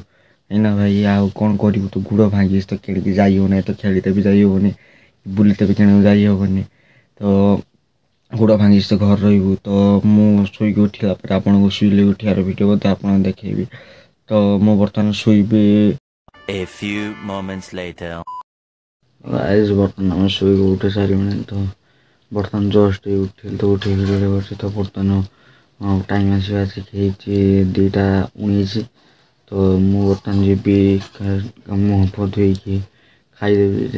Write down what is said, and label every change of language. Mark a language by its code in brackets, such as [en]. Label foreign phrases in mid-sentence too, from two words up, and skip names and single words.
[or] ଏଇନା ଭାଇ ଆଉ କ'ଣ କରିବୁ। ତ ଗୋଡ଼ ଭାଙ୍ଗିଛି ତ ଖେଳିକି ଯାଇ ହେବନି। ତ ଖେଳିତେ ବି ଯାଇ ହେବନି, ବୁଲିତେ ବି କିଣିବାକୁ ଯାଇ ହେବନି। ତ ଗୋଡ଼ ଭାଙ୍ଗିଛି ତ ଘରେ ରହିବୁ। ତ ମୁଁ ଶୋଇକି ଉଠିଲା ପରେ ଆପଣଙ୍କୁ ଶୋଇଲେ ଉଠିବାର ଭିଡ଼ିଓ ମଧ୍ୟ ଆପଣଙ୍କୁ ଦେଖେଇବି। ତ ମୁଁ ବର୍ତ୍ତମାନ ଶୋଇବି। [en] A few moments later. [or] ବର୍ତ୍ତମାନ ଆମେ ଶୋଇକି ଉଠି ସାରିଲୁଣି। ତ ବର୍ତ୍ତମାନ ଜଷ୍ଟ ଉଠିଲି। ତ ଉଠିକି ଭିଡ଼ିଓ କରିଛି। ତ ବର୍ତ୍ତମାନ ଟାଇମ୍ ଆସିକି ହେଇଛି 2:19। ତ ମୁଁ ବର୍ତ୍ତମାନ ଯିବି ମୁହଁ ଫୁହ ଧୋଇକି ଖାଇଦେବି।